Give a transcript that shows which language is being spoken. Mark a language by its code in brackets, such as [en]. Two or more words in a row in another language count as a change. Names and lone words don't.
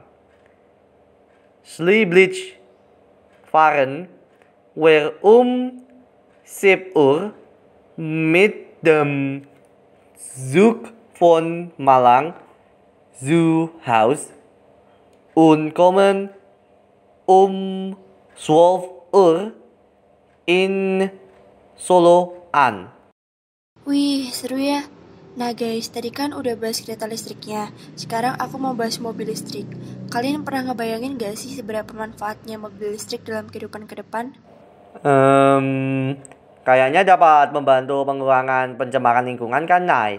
[de] Schließlich fahren wir 7 Uhr mit dem Zug von Malang zu Haus und kommen 12 Uhr in Solo an. [id] Wih, seru ya. Nah guys, tadi kan udah bahas kereta listriknya. Sekarang aku mau bahas mobil listrik. Kalian pernah ngebayangin gak sih seberapa manfaatnya mobil listrik dalam kehidupan ke depan? Kayaknya dapat membantu pengurangan pencemaran lingkungan kan, Nay?